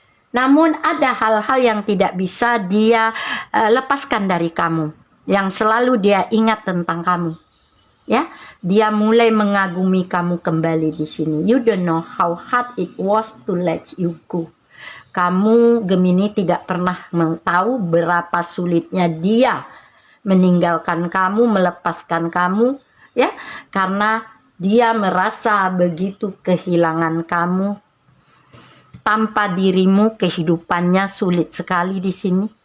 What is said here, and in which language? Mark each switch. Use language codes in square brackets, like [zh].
[id] Namun ada hal-hal yang tidak bisa dia lepaskan dari kamu, yang selalu dia ingat tentang kamu. Ya, dia mulai mengagumi kamu kembali di sini. [en] You don't know how hard it was to let you go. [id] Kamu Gemini tidak pernah tahu berapa sulitnya dia meninggalkan kamu, melepaskan kamu, ya, karena dia merasa begitu kehilangan kamu. Tanpa dirimu kehidupannya sulit sekali di sini.